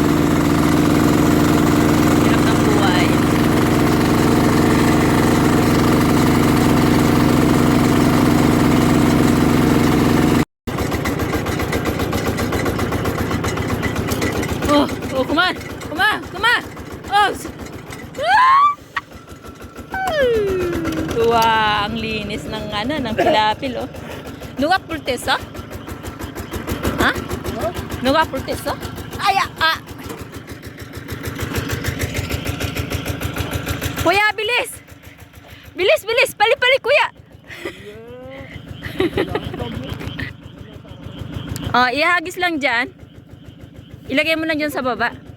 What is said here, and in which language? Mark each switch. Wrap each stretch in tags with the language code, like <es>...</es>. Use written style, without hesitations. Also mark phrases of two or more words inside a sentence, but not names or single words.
<tl>Hirap ng buhay. Oh, kuman. Oh. Wow, ang linis ng ng pilapil, oh.</tl> <ko>누가 뿔 뗐어? 누가 뿔 뗐어? 아야,</ko> <tl>Kuya, bilis. Bilis, pali kuya. Oh, ihagis lang diyan. Ilagay mo na diyan sa baba.</tl>